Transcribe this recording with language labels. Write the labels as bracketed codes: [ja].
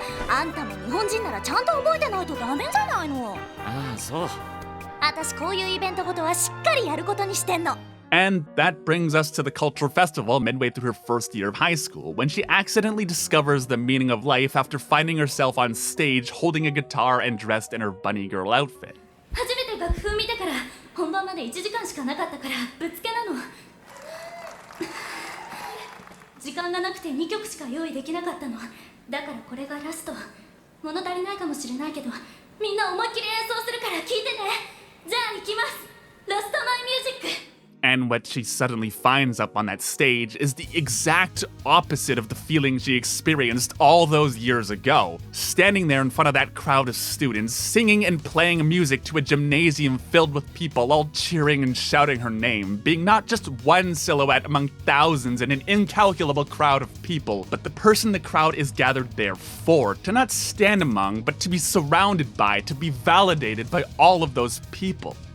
[ja] あんたも日本人ならちゃんと覚えてないとダメじゃないの。ああ、そう。私こういうイベントごとはしっかりやることにしてんの。 [en] And that brings us to the cultural festival midway through her first year of high school, when she accidentally discovers the meaning of life after finding herself on stage holding a guitar and dressed in her bunny girl outfit. [ja] 初めて楽譜見てから本番まで1時間しかなかったからぶつけなの。時間がなくて2曲しか用意できなかったの。だからこれがラスト。物足りないかもしれないけど、みんな思いっきり演奏するから聴いてね。じゃあ行きます。ラストマイミュージック。 [en] And what she suddenly finds up on that stage is the exact opposite of the feeling she experienced all those years ago. Standing there in front of that crowd of students, singing and playing music to a gymnasium filled with people all cheering and shouting her name, being not just one silhouette among thousands in an incalculable crowd of people, but the person the crowd is gathered there for, to not stand among, but to be surrounded by, to be validated by all of those people.